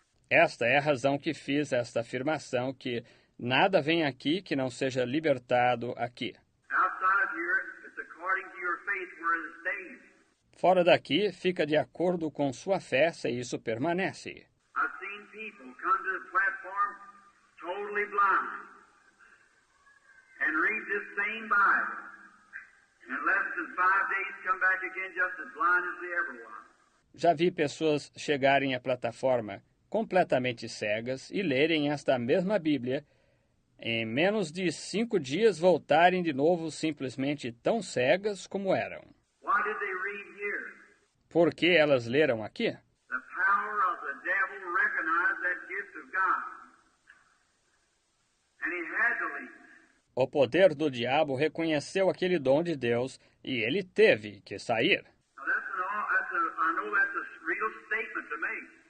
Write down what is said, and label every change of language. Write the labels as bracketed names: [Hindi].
[Portuguese] Esta é a razão que fiz esta afirmação, que nada vem aqui que não seja libertado aqui. [English] Outside of here, it's according to your faith where it stays. [Portuguese] Fora daqui, fica de acordo com sua fé se isso permanece. [English] I've seen people come to the platform totally blind and read this same Bible. In less than 5 days, come back again just as blind as they ever were. [Portuguese] Já vi pessoas chegarem à plataforma completamente cegas e lerem esta mesma Bíblia, em menos de 5 dias voltarem de novo simplesmente tão cegas como eram. [English] Why did they read here? [Portuguese] Por que elas leram aqui? [English] The power of the devil recognized that gift of God. And he had to leave. [Portuguese] O poder do diabo reconheceu aquele dom de Deus e ele teve que sair. [English] Now I know that's a real statement to make.